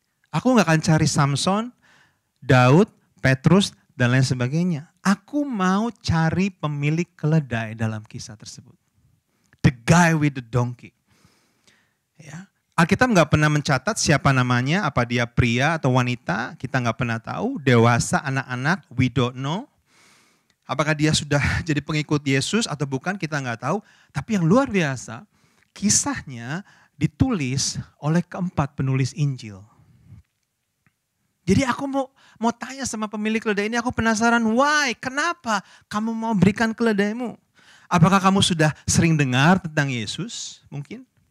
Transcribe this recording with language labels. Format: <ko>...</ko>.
<id>Aku nggak akan cari Samson, Daud, Petrus, dan lain sebagainya. Aku mau cari pemilik keledai dalam kisah tersebut.</id> <en>The guy with the donkey.</en> <id>Ya. Alkitab nggak pernah mencatat siapa namanya, apa dia pria atau wanita, kita nggak pernah tahu. Dewasa, anak-anak,</id> <en>we don't know.</en> <id>Apakah dia sudah jadi pengikut Yesus atau bukan, kita nggak tahu. Tapi yang luar biasa, kisahnya ditulis oleh keempat penulis Injil. Jadi aku mau tanya sama pemilik keledai ini, aku penasaran,</id> <en>why?</en> <id>Kenapa kamu mau berikan keledaimu? Apakah kamu sudah sering dengar tentang Yesus mungkin?</id>